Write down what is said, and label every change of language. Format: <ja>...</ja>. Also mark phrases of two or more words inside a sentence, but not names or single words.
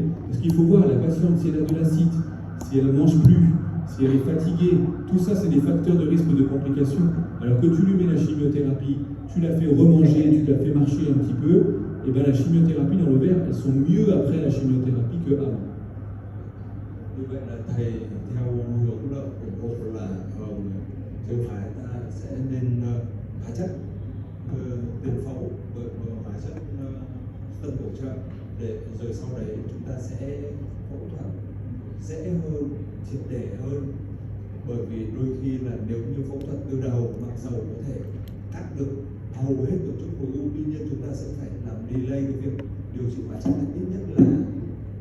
<fr>Parce qu'il faut voir la patiente, si elle a de l'acide, si elle ne mange plus, si elle est fatiguée, tout ça, c'est des facteurs de risque de complications. Alors que tu lui mets la chimiothérapie, tu la fais remanger, tu la fais marcher un petit peu, et bien la chimiothérapie dans l'ovaire, elles sont mieux après la chimiothérapie qu'avant.</fr> <vi>Như vậy là thầy theo hướng là ủng hộ là thiếu phái ta sẽ nên hóa chất tiền phẫu với hóa chất tân bổ trợ để rồi sau đấy chúng ta sẽ phẫu thuật dễ hơn, triệt để hơn, bởi vì đôi khi là nếu như phẫu thuật từ đầu mặc dầu có thể cắt được hầu hết tổ chức khối u, tuy nhiên chúng ta sẽ phải làm delay cái việc điều trị hóa chất ít nhất là</vi>